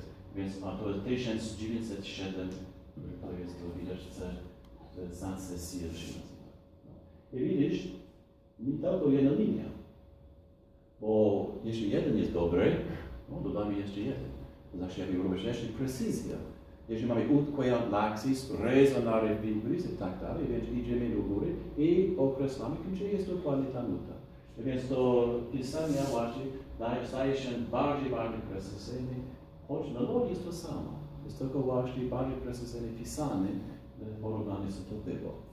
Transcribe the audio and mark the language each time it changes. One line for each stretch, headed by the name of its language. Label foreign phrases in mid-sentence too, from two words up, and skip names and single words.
Polish: Więc to jest 1907, to jest to widać, Saint-Cécile się nazywa. I widzisz, nie tylko jedna linia, bo jeśli jeden jest dobry, dodamy jeszcze jeden. To znaczy, jakby robisz jeszcze precyzja. Jeśli mamy
Latin: utqueant laxis, resonare vivis
Polish: i tak dalej, więc idziemy do góry i określamy, gdzie jest dokładnie ta nuta. Więc to pisanie właśnie staje się bardziej precyzyjne, choć melodii jest to samo. Jest tylko właśnie bardziej precyzyjnie pisane w porównaniu z to było.